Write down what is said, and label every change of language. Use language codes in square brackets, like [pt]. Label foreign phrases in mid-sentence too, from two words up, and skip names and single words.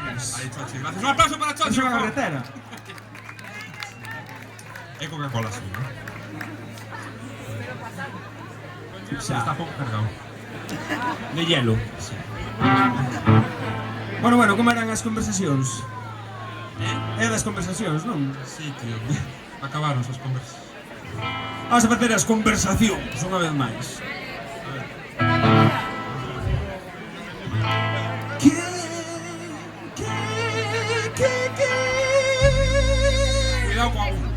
[es] gracias. Ahí, Chochi, gracias. Un aplauso para Chochi. Es una por favor. carretera. Hay Coca-Cola, sí, ¿no? Está poco cargado. De hielo. Sí. [gl] Bueno, como eran as conversacións? É das conversacións, non? [es] Sí, tío. [gl] Acabaron esas conversas. Vamos a facer as conversacións unha vez máis. [es] Cuidado con uno.